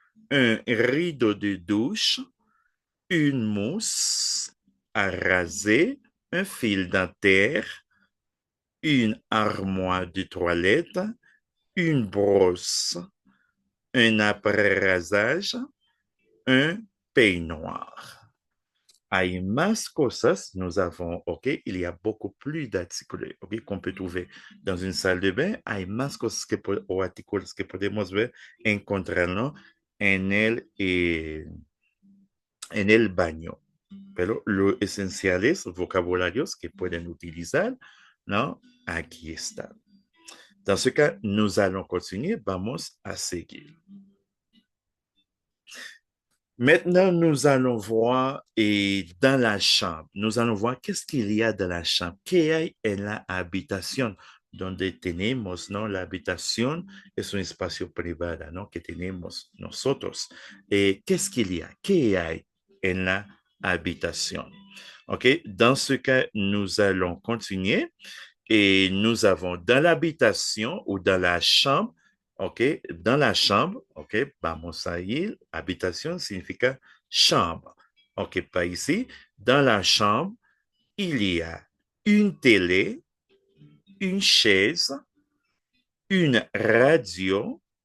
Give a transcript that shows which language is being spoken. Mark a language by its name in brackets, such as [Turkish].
[French] un rideau de douche, une mousse à raser, un fil dentaire, une armoire de toilette, une brosse, un après-rasage, un peignoir. [Spanish] Hay más cosas, [French] nous avons, OK, il y a beaucoup plus d'articles, OK, qu'on peut trouver dans une salle de bain. [Spanish] Hay más cosas o artículos que podemos ver, encontrarlo en el baño. Pero lo esenciales, vocabularios que pueden utilizar, ¿no? Aquí está. [French] Dans ce cas, nous allons continuer. [Spanish] Vamos a seguir. [French] Maintenant, nous allons voir et dans la chambre, nous allons voir qu'est-ce qu'il y a dans la chambre. [Spanish] ¿Qué hay en la habitación? Donde tenemos, ¿no? La habitación es un espacio privado, ¿no? Que tenemos nosotros. [French] Qu'est-ce qu'il y a? [Spanish] ¿Qué hay en la habitación? OK? [French] Dans ce cas, nous allons continuer. Et nous avons dans l'habitation ou dans la chambre, OK, dans la chambre, OK, [Spanish] vamos a ir, [French] habitation signifie chambre. OK, pas ici. Dans la chambre, il y a une télé, une chaise, une radio,